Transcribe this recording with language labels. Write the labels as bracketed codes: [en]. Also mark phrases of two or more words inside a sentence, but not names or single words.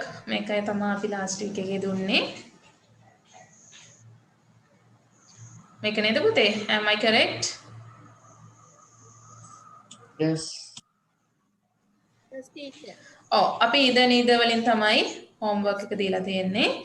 [si] මේකයි තමයි අපි [en] last week [si] එකේ දුන්නේ. මේක නේද පුතේ? [en] Am I correct? Yes. Yes, teacher. [si] ඔව් අපි [en] either neither [si] වලින් තමයි homework එක දීලා තියෙන්නේ.